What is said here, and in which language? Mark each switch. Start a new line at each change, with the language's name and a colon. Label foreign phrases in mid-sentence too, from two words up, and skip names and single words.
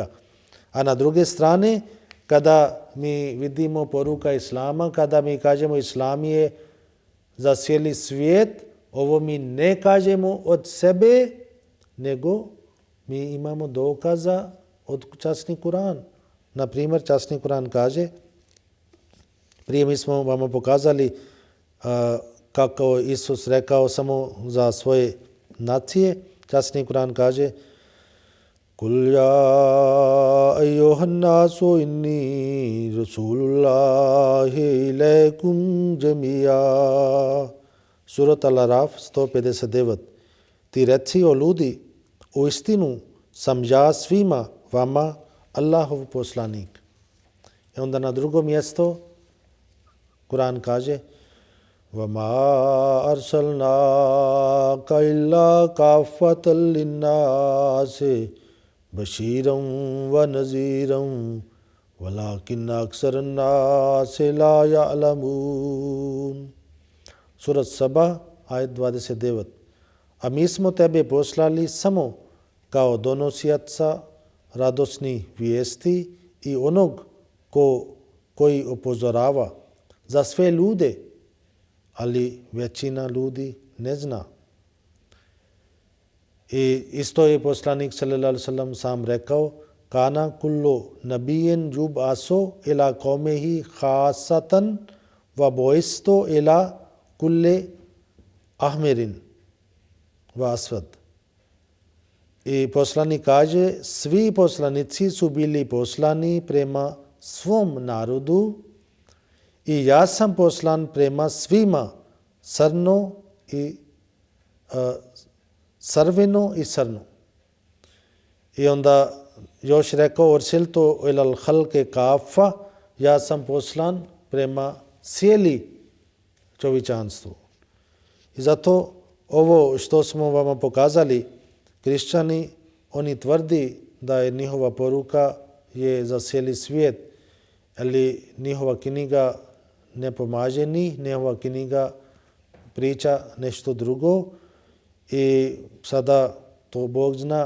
Bosnian: A na druge strane, kada mi vidimo poruka Islama, kada mi kažemo Islam je za cijeli svijet, ovo mi ne kažemo od sebe, nego mi imamo dokaza od časni Kur'an. Na primjer, časni Kur'an kaže, prije mi smo vam pokazali kako Isus rekao samo za svoje nacije. Časni Kur'an kaže,
Arabic: قل يا أيها الناس إني رسول الله إليكم جميعا.
Bosnian: Surat Al-Araf 159. Ti reci o ljudi, u istinu sam ja svima vama Allahov poslanik. I onda na drugo mjesto Kur'an kaže,
Arabic: وَمَا أَرْسَلْنَاكَ إِلَّا كَافَّةً لِلنَّاسِ بَشِيرًا وَنَذِيرًا وَلَكِنَّ أَكْثَرَ النَّاسِ لَا يَعْلَمُونَ.
Bosnian: Surat Saba, ajet 29. A mi smo tebe poslali samo kao donosioca radosnih vijesti i onog koji upozorava za sve ljude, ali većina ljudi ne zna. I isto je poslanik
Arabic: صلى الله عليه وسلم
Bosnian: sam rekao,
Arabic: كان كل نبي يبعث إلى قومه خاصة وبعثت إلى كل أحمر وأسود.
Bosnian: I poslanik kaže, svi poslanici su bili poslani prema svom narodu i ja sam poslan prema svima, crno i crveno i crno. I onda još rekao,
Arabic: أرسلت إلى الخلق كافة,
Bosnian: ja sam poslan prema cijeli čovječanstvu. I zato ovo što smo vama pokazali, kršćani, oni tvrdi da je njihova poruka je za cijeli svijet, ali njihova knjiga ne pomaže njihova knjiga priča nešto drugo i sada to Bog zna.